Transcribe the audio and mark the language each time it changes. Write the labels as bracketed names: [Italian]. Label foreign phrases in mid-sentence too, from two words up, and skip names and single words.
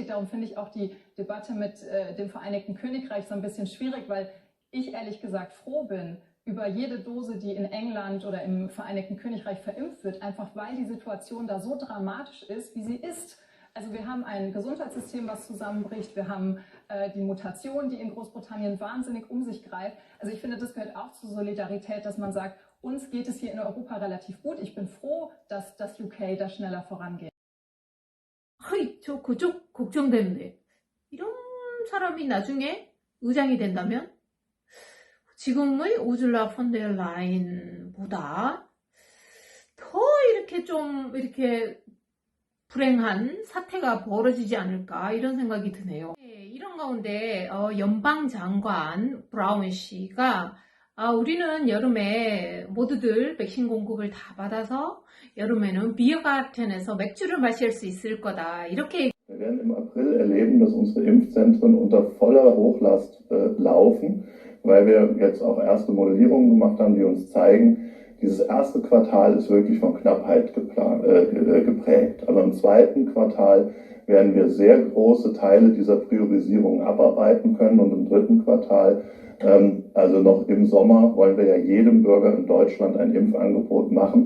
[German] Darum finde ich auch die Debatte mit dem Vereinigten Königreich so ein bisschen schwierig, weil ich ehrlich gesagt froh bin über jede Dose, die in England oder im Vereinigten Königreich verimpft wird, einfach weil die Situation da so dramatisch ist, wie sie ist. Also wir haben ein Gesundheitssystem, was zusammenbricht. Wir haben die Mutation, die in Großbritannien wahnsinnig um sich greift. Also ich finde, das gehört auch zur Solidarität, dass man sagt, uns geht es hier in Europa relativ gut. Ich bin froh, dass das UK da schneller vorangeht. [Korean] 저 그쪽 걱정되는데 이런 사람이 나중에 의장이 된다면 지금의 우르라 폰데르 라인보다 더 이렇게 좀 이렇게 불행한 사태가 벌어지지 않을까 이런 생각이 드네요. 이런 가운데 연방장관 브라운 씨가 우리는 여름에 모두들 백신 공급을 다 받아서 여름에는 비어가르텐에서 맥주를 마실 수 있을 거다 이렇게. [German] Wir werden im April erleben, dass unsere Impfzentren unter voller Hochlast laufen, weil wir jetzt auch erste Modellierungen gemacht haben, die uns zeigen, dieses erste Quartal ist wirklich von Knappheit geprägt. Aber im zweiten Quartal werden wir sehr große Teile dieser Priorisierung abarbeiten können und im dritten Quartal, also noch im Sommer, wollen wir ja jedem Bürger in Deutschland ein Impfangebot machen.